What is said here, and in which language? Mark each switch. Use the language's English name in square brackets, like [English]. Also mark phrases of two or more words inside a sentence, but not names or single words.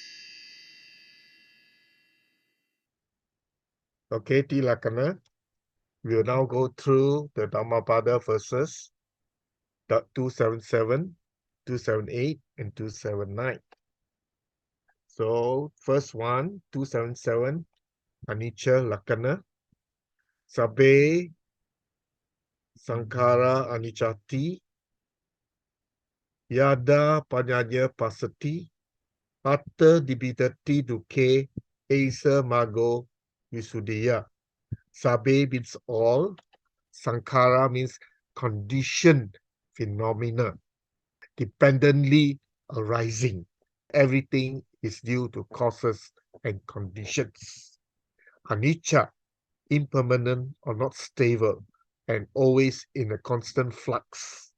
[English] Okay, Tilakana. We will now go through the Dhammapada verses 277, 278, and 279. So, first one, 277, [Pali] Anicca Lakkhana, Sabbe Sankhara Anicchati, Yada Panyaya Pasati, Atta Dibidati Dukkha, Asa Mago Visuddhiya. [English] Sabbe means all, Sankhara means conditioned phenomena, dependently arising. Everything is due to causes and conditions. Anicca, impermanent or not stable, and always in a constant flux.